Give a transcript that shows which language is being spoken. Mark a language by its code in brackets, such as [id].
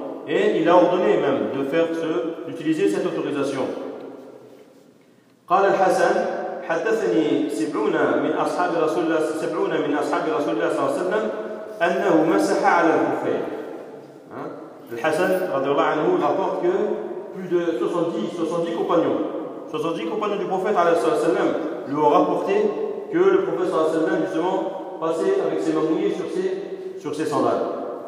[fr] Et il a ordonné même d'utiliser cette autorisation. [ar] قال الحسن حدثني سبعون من أصحاب رسول الله سبعون من أصحاب رسول الله صلى الله عليه وسلم أنه مسح على الخفين. الحسن رضي الله عنه [fr] rapporte que plus de 70 compagnons du prophète [ar] صلى الله عليه وسلم [fr] lui ont rapporté que le prophète صلى الله عليه وسلم justement passait avec ses mamouniers sur ses sandales.